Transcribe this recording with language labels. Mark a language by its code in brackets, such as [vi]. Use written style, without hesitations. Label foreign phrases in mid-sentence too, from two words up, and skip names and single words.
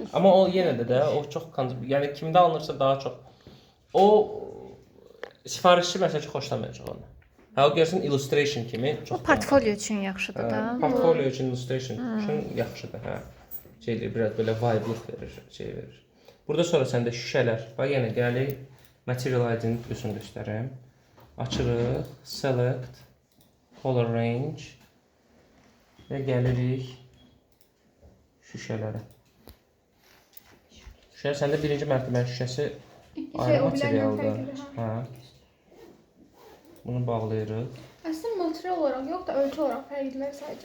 [az] Amma o yenə də o çox yəni kimdə alınırsa daha çox o sifarişçi məsəl üçün xoşlamayacaq onu. O görsən illustration kimi çox. O portfolio üçün yaxşıdır da. Portfolio üçün illustration üçün yaxşıdır, hə. Şeydir, biraz belə vibe-lıq verir, şey verir. Burada sonra səndə şüşələr. Bax yenə gəlir [en] material ID- [az] nin üstünü göstərim. Açırıq, [en] select, color range [az] və gəlirik şüşələrə. Şüşə səndə birinci mərtəbənin şüşəsi ayrı materialdır. Hə. Bunu bağlayırıq. Əslində material olaraq yox da ölçü olaraq fərqlilər sadəcə.